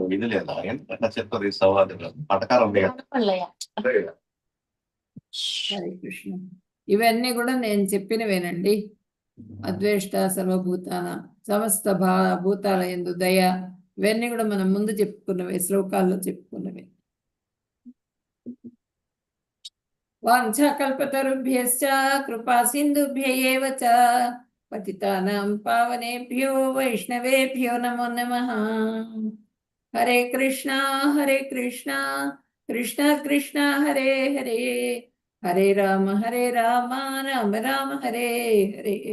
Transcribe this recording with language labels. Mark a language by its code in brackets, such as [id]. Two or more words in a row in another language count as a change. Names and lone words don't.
[sa] హరే కృష్ణ. [te] ఇవన్నీ కూడా నేను చెప్పినవేనండి. [sa] అద్వేష్ట సర్వభూతాన, [te] సమస్త భూతాల యందు దయ, ఇవన్నీ కూడా మనం ముందు చెప్పుకున్నవే, శ్లోకాల్లో చెప్పుకున్నవే. [sa] వాంఛాకల్పతరుభ్యశ్చ కృపా సింధుభ్య ఏవ చ పతితానాం పావనేభ్యో వైష్ణవేభ్యో నమో నమః. హరే కృష్ణ కృష్ణ కృష్ణ హరే హరే, హరే రామ రామ రామ హరే హరే.